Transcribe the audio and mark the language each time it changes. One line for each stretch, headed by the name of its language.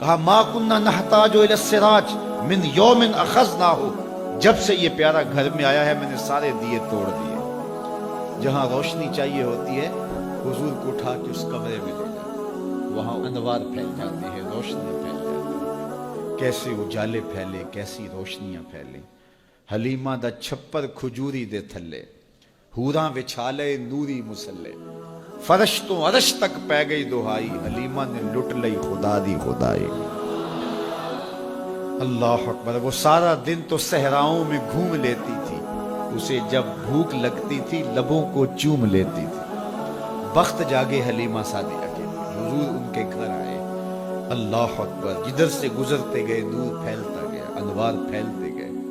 Urdu: کہا
Arabic: ما کننا نحتاج الی السراج من یوم اخذناہ,
Urdu: جب سے یہ پیارا گھر میں آیا ہے میں نے سارے دیے توڑ دیے. جہاں روشنی چاہیے ہوتی ہے حضور کو اٹھا کے اس کمرے میں لے جاتے, وہاں انوار پھیل جاتے ہیں, روشنیاں پھیل جاتی ہیں. کیسے اجالے پھیلے, کیسی روشنیاں پھیلیں.
Punjabi: حلیمہ دا چھپر کھجوری دے تھلے, حوراں وچھالے نوری مسلے, فرش تو عرش تک پہ گئی دہائی, حلیمہ نے لٹ لئی خدا دی خدائی.
Urdu: اللہ اکبر. وہ سارا دن تو صحراؤں میں گھوم لیتی تھی, اسے جب بھوک لگتی تھی لبوں کو چوم لیتی تھی. بخت جاگے حلیمہ سعدیہ کے, حضور ان کے گھر آئے. اللہ اکبر. جدھر سے گزرتے گئے نور پھیلتا گیا, انوار پھیلتے گئے.